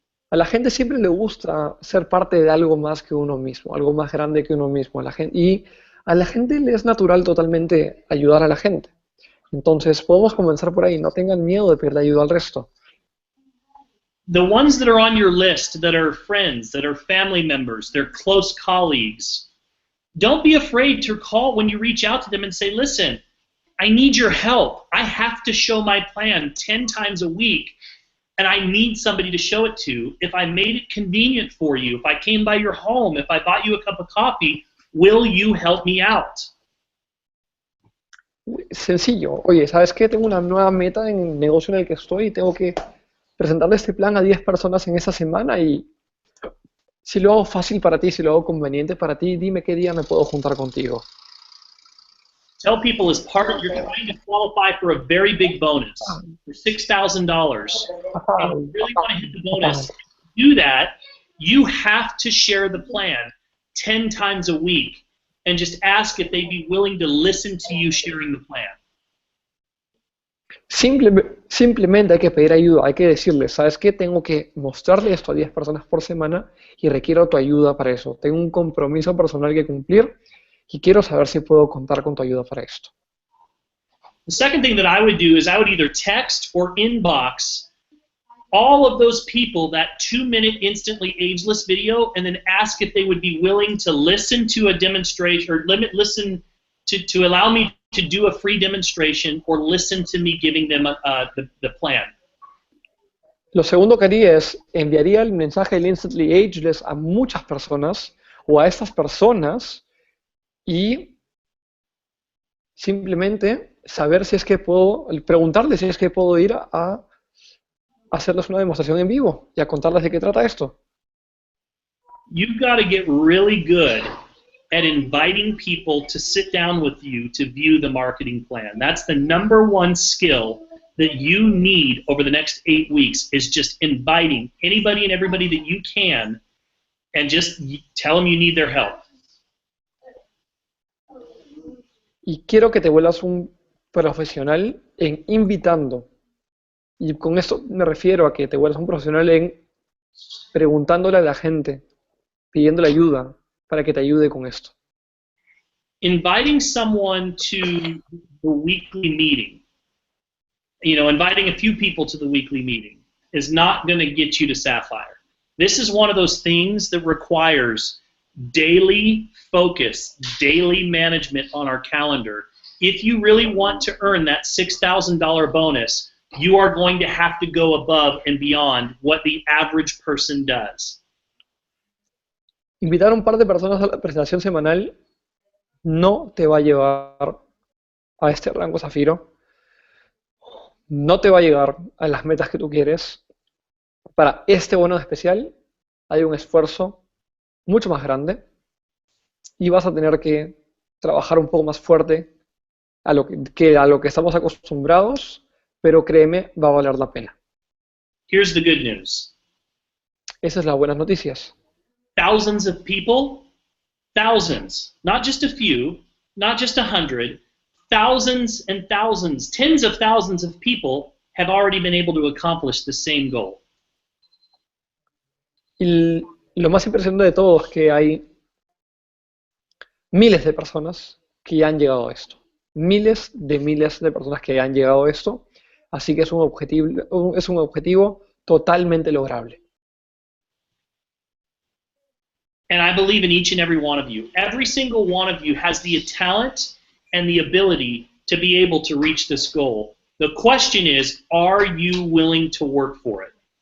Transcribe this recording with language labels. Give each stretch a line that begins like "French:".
Spanish: A la gente siempre le gusta ser parte de algo más que uno mismo, algo más grande que uno mismo. Y a la gente le es natural totalmente ayudar a la gente. Entonces podemos comenzar por ahí. No tengan miedo de pedir ayuda al resto.
English: The ones that are on your list, that are friends, that are family members, they're close colleagues, don't be afraid to call when you reach out to them and say, listen, I need your help. I have to show my plan 10 times a week, and I need somebody to show it to. If I made it convenient for you, if I came by your home, if I bought you a cup of coffee, will you help me out?
Spanish: Sencillo. Oye, ¿sabes qué? Tengo una nueva meta en el negocio en el que estoy y tengo que presentarle este plan a 10 personas en esa semana y si lo hago fácil para ti, si lo hago conveniente para ti, dime qué día me puedo juntar contigo.
English: Tell people as part of, you're trying to qualify for a very big bonus, for $6,000. And you really want to hit the bonus. To do that, you have to share the plan 10 times a week and just ask if they'd be willing to listen to you sharing the plan.
Spanish: Simplemente hay que pedir ayuda, hay que decirles, ¿sabes qué? Tengo que mostrarle esto a 10 personas por semana y requiero tu ayuda para eso. Tengo un compromiso personal que cumplir y quiero saber si puedo contar con tu ayuda para esto.
English: The second thing that I would do is I would either text or inbox all of those people that 2-minute instantly ageless video and then ask if they would be willing to listen to a demonstration or listen to allow me to do a free demonstration or listen to me giving them the plan.
Spanish: Lo segundo que haría es enviaría el mensaje del Instantly Ageless a muchas personas o a estas personas y simplemente saber si es que puedo, preguntarles si es que puedo ir a hacerles una demostración en vivo y a contarles de qué trata esto.
English: You've got to get really good at inviting people to sit down with you to view the marketing plan. That's the #1 skill that you need over the next 8 weeks is just inviting anybody and everybody that you can and just tell them you need their help.
Spanish: Y quiero que te vuelvas un profesional en invitando. Y con esto me refiero a que te vuelvas un profesional en preguntándole a la gente, pidiéndole ayuda para que te ayude con esto.
English: Inviting someone to the weekly meeting, inviting a few people to the weekly meeting is not going to get you to Sapphire. This is one of those things that requires daily focus, daily management on our calendar. If you really want to earn that $6,000 bonus, you are going to have to go above and beyond what the average person does.
Spanish: Invitar a un par de personas a la presentación semanal no te va a llevar a este rango zafiro, no te va a llegar a las metas que tú quieres. Para este bono especial hay un esfuerzo mucho más grande y vas a tener que trabajar un poco más fuerte a lo que estamos acostumbrados, pero créeme, va a valer la pena.
English: Here's the good news.
Spanish: Esas son las buenas noticias.
English: Thousands of people, thousands, not just a few, not just 100, thousands and thousands, tens of thousands of people have already been able to accomplish the same goal.
Spanish: Y lo más impresionante de todo es que hay miles de personas que ya han llegado a esto. Miles de personas que han llegado a esto. Así que es un objetivo totalmente lograble.
English: And I believe in each and every one of you. Every single one of you has the talent and the ability to be able to reach this goal. The question is, are you willing to work for it?